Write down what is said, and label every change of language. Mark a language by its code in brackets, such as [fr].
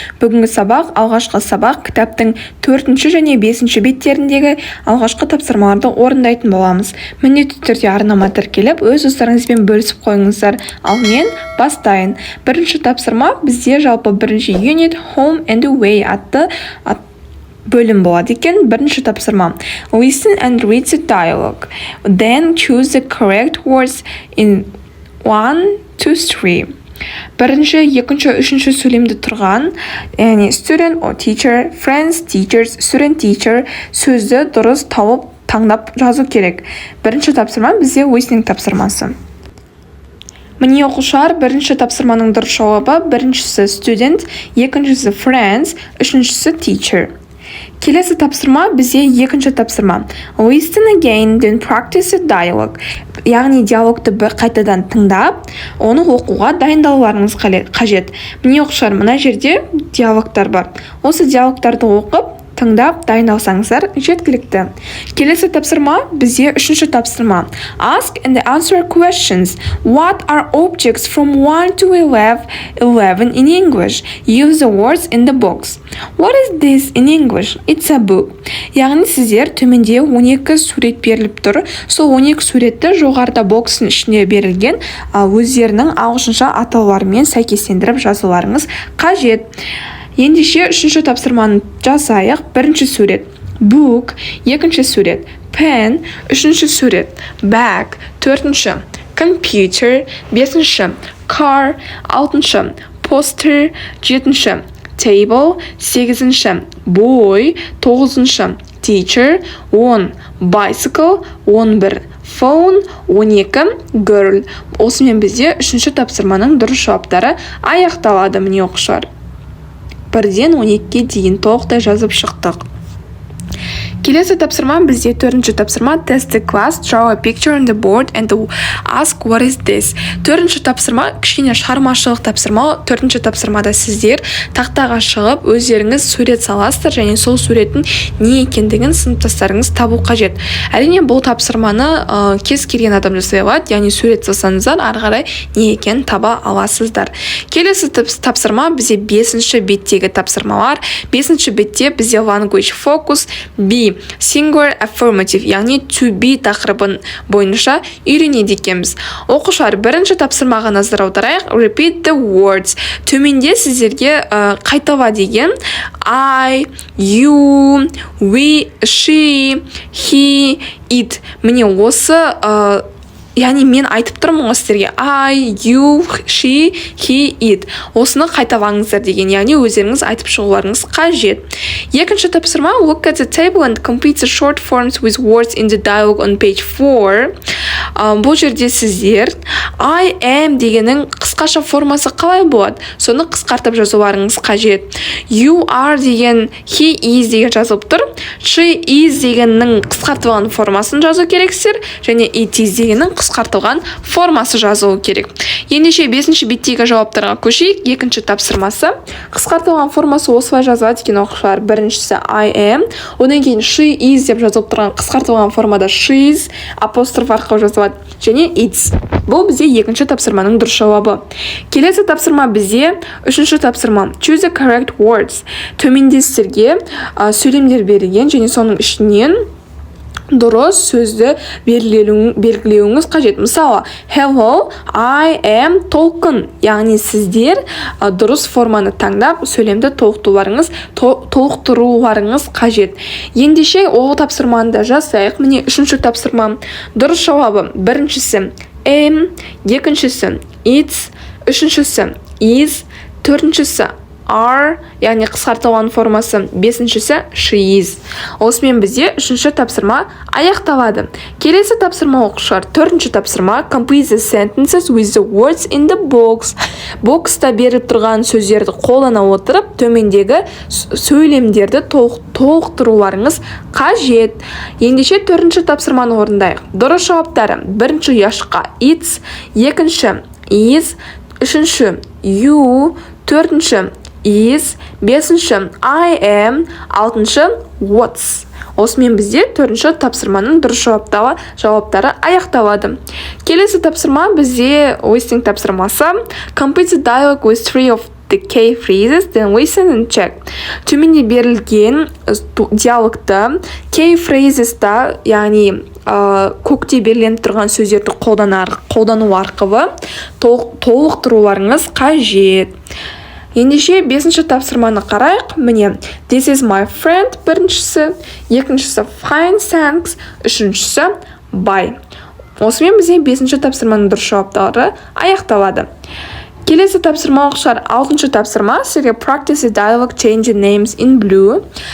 [kk] Бүгінгі сабақ алғашқы сабақ, кітаптың 4-ші және 5-ші беттеріндегі алғашқы тапсырмаларды орындайтын боламыз. Міндетті түрде арнама тіркеліп, өз достарыңызбен бөлісіп қойыңыздар. Ал мен бастайын. Бірінші тапсырма бізде жалпы бірінші unit Home and Away атты бөлім болады екен. Бірінші тапсырма. [en] Listen and read the dialogue. Then choose the correct words in 1, 2, 3. [kk] Бірінші, екінші, үшінші сөйлемді тұрған, яғни [en] student or teacher, friends, teachers, student, teacher [kk] сөзді дұрыс тауып таңдап жазу керек. Бірінші тапсырма бізде listening тапсырмасы. Міне оқушылар, бірінші тапсырманың дұрыс жауабы, біріншісі student, екіншісі friends, үшіншісі teacher. Келесі тапсырма бізде екінші тапсырма. [en] Listen again, then practice the dialogue. [kk] Яғни диалогты қайтадан тыңдап, оны оқуға дайындалуларыңыз қажет. Міне оқушылар, мына жерде диалогтар бар. Осы диалогтарды оқып, тыңдап дайындалсаңыздар жеткілікті. Келесі тапсырма бізде үшінші тапсырма. [en] Ask and answer questions. What are objects from 1 to 11 in English? Use the words in the box. What is this in English? It's a book. [kk] Яғни сіздер төменде 12 сурет беріліп тұр. Сол 12 суретті жоғарыда бокстың ішіне берілген өздерінің ағылшынша атауларымен сәйкестендіріп жазуларыңыз қажет. Ендеше үшінші тапсырманы жасайық. Бірінші сурет book, екінші сурет pen, үшінші сурет bag, төртінші computer, бесінші car, алтыншы poster, жетінші table, сегізінші boy, тоғызыншы teacher, 10 bicycle, 11 phone, 12 girl. Осымен бізде үшінші тапсырманың дұрыс жауаптары аяқталады. Міне оқушылар, 1-ден 12-ге дейін толықтай жазып шықтық. Келесі тапсырма бізде төртінші тапсырма. [en] Test the class, draw a picture on the board and ask what is this. [kk] Төртінші тапсырма кішкене шығармашылық тапсырма. Төртінші тапсырмада сіздер тақтаға шығып өздеріңіз сурет саласыздар және сол суреттің не екендігін сыныптастарыңыз табу қажет. Әрине бұл тапсырманы кез келген адам жасай алады, яғни сурет салсаңыздар ары қарай не екенін таба аласыздар. Келесі тапсырма бізде 5-ші беттегі тапсырмалар. 5-ші бетте бізде [en] language focus, B singular affirmative, [kk] яғни to be тақырыбын бойынша үйренеді екенбіз. Оқушылар, бірінші тапсырмаға назар аударайық. [en] Repeat the words. [kk] Төменде сіздерге қайтала деген [en] I, you, we, she, he, it. [kk] Міне осы яғни мен айтып тұрмын ғой сіздерге [en] I, you, she, he, it. [kk] Осыны қайталаңыздар деген, яғни өздеріңіз айтып шығуларыңыз қажет. Екінші тапсырма. [en] Look at the table and complete the short forms with words in the dialogue on page 4. [kk] Бұл жерде сіздер [en] I am [kk] дегеннің қысқаша формасы қалай болады? Соны қысқартып жазуларыңыз қажет. [en] You are [kk] деген [en] he is [kk] деген жазылып тұр. [en] She is [kk] дегеннің қысқартылған формасын жазу керексіздер, және [en] it is [kk] дегеннің қысқартылған формасы жазылу керек. Ендеше 5-ші беттегі жауаптарға көшейік. Екінші тапсырмасы. Қысқартылған формасы осылай жазылады екен оқушылар. Біріншісі [en] I am, [kk] одан кейін [en] she is [kk] деп жазылып тұрған қысқартылған формада she is апостроф арқылы жазылады, және it's. Бұл бізде екінші тапсырманың дұрыс жауабы. Келесі тапсырма бізде үшінші тапсырма. [en] Choose the correct words. [kk] Төменде сіздерге сөйлемдер берілген, және соның ішінен дұрыс сөзді белгілеуіңіз қажет. Мысалы, [en] hello, I am [kk] толқын. Яғни сіздер дұрыс форманы таңдап, сөйлемді толықтыруларыңыз қажет. Ендеше ол тапсырманы да жасайық. Міне үшінші тапсырма. Дұрыс жауабы. Біріншісі am, екіншісі it's, үшіншісі is, төртіншісі are, яғни қысқартылған формасы, 5-шісі [en] she is. [kk] Осымен бізде үшінші тапсырма аяқталады. Келесі тапсырма оқушылар. 4-ші тапсырма. [en] Complete the sentences with the words in the box. [kk] Бокста беріп тұрған сөздерді қолдана отырып, төмендегі сөйлемдерді толықтыруларыңыз қажет. Ендеше 4-ші тапсырманы орындайық. Дұрыс жауаптары. Бірінші яшқа it's, екінші is, үшінші you, төртінші is, бесінші [en] I am, [kk] алтыншы what's. Осымен бізде 4-ші тапсырманың дұрыс жауаптары аяқталады. Келесі тапсырма бізде listening тапсырмасы. [en] Complete the dialogue with 3 of the key phrases, then listen and check. [kk] Төменде берілген диалогты key phrases-та, яғни көкте берілген тұрған сөздерді қолдану арқылы толықтыруларыңыз қажет. Ендеше 5-ші тапсырманы қарайық. Міне, [en] this is my friend [kk] біріншісі, екіншісі [en] fine, thanks, [kk] үшіншісі bye. Осымен бізде 5-ші тапсырманың дұрыс жауаптары аяқталады. Келесі тапсырма 6-шы тапсырма. Сізге [en] practice the dialogue changing names in blue.